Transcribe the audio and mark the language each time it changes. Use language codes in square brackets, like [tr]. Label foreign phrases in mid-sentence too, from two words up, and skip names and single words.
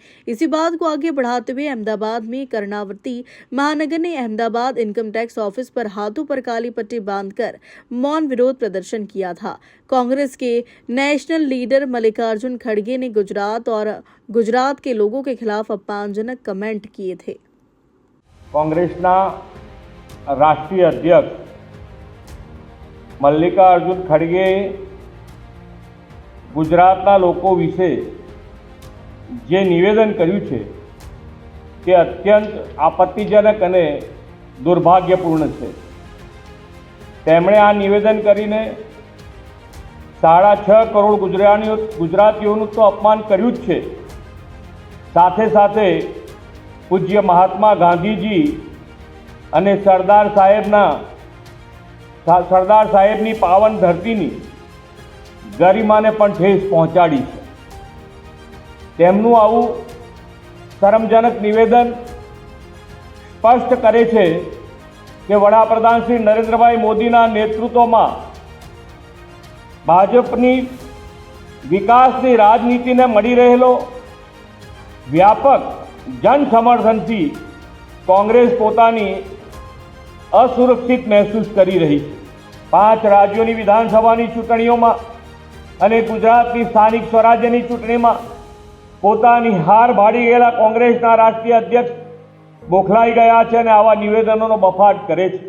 [hi] इसी बात को आगे बढ़ाते हुए अहमदाबाद में कर्णावती महानगर ने अहमदाबाद [en] Income Tax Office [hi] पर हाथों पर काली पट्टी बांधकर मौन विरोध प्रदर्शन किया था। कांग्रेस के [en] National Leader [hi] मल्लिकार्जुन खड़गे ने गुजरात और गुजरात के लोगों के खिलाफ अपमानजनक कमेंट किए थे। [gu] કોંગ્રેસના રાષ્ટ્રીય અધ્યક્ષ મલ્લિકાર્જુન ખડગે ગુજરાતના લોકો વિષે જે નિવેદન કર્યું છે તે અત્યંત આપત્તિજનક અને દુર્ભાગ્યપૂર્ણ છે। તેમણે આ નિવેદન કરીને 6.5 કરોડ ગુજરાતીઓનું તો અપમાન કર્યું જ છે, સાથે સાથે પૂજ્ય મહાત્મા ગાંધીજી અને સરદાર સાહેબની પાવન ધરતીની ગરિમાને પણ ઠેસ પહોંચાડી છે। તેમનું આવું શરમજનક નિવેદન સ્પષ્ટ કરે છે કે વડાપ્રધાન શ્રી નરેન્દ્રભાઈ મોદીના નેતૃત્વમાં ભાજપની વિકાસની રાજનીતિને મળી રહેલો વ્યાપક જન સમર્થનથી કોંગ્રેસ પોતાની અસુરક્ષિત મહસૂસ કરી રહી હૈ। 5 રાજ્યોં વિધાનસભા ચૂંટણીઓમાં અને ગુજરાતની સ્થાનિક સ્વરાજ્યની ચૂંટણીમાં પોતાની હાર ભાળી ગયેલા કોંગ્રેસના રાષ્ટ્રીય અધ્યક્ષ [hi] बोखलाई गया है [gu] અને આવા નિવેદનો બફાટ કરે છે।